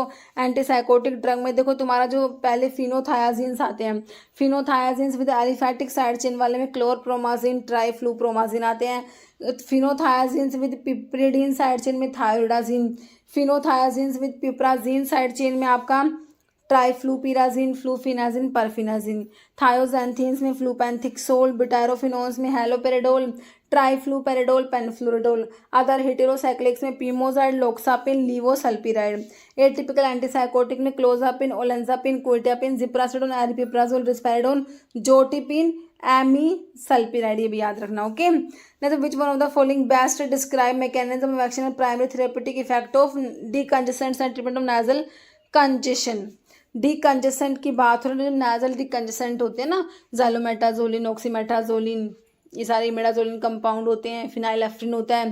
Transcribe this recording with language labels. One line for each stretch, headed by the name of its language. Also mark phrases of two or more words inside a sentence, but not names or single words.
English: antipsychotic drug
Hindi: में देखो तुम्हारा जो पहले फिनोथायाजिन्स आते हैं,
English: phenothiazines with aliphatic side chain
Hindi: वाले में क्लोरप्रोमाजिन, ट्राइफ्लूप्रोमाजिन आते हैं।
English: phenothiazines with piperidine side chain
Hindi: में थायोडाजिन,
English: phenothiazines with piperazine side chain
Hindi: में आपका ट्राइफ्लूपिराजिन, फ्लूफिनाजिन, परफिनाजिन। थायोजैंथीन्स में फ्लूपेंथिक्सोल, बुटायरोफिनोन्स में हेलोपेरिडोल, ट्राइफ्लूपेरिडोल, पेनफ्लोरिडोल।
English: other heterocyclics
Hindi: में पीमोजाइड, लोक्सापिन, लीवोसल्पिराइड।
English: atypical antipsychotic
Hindi: में क्लोजापिन, ओलेंजापिन, क्विटापिन, जिप्रासिडोन, एरिपिप्राजोल, रिस्पेरिडोन, जोटिपिन, एमीसल्पिराइड, ये भी याद रखना। ओके, नहीं तो
English: which one of the following best describe mechanism of action and primary therapeutic effect of decongestants and treatment of nasal congestion.
Hindi: डीकंजेसेंट की बात हो रही है, जो
English: nasal decongestant
Hindi: होते हैं ना, ज़ैलोमेटाजोलिन, ऑक्सीमेटाजोलिन, ये सारे
English: imidazoline compound
Hindi: होते हैं, फिनाइलेफ्रिन होता है।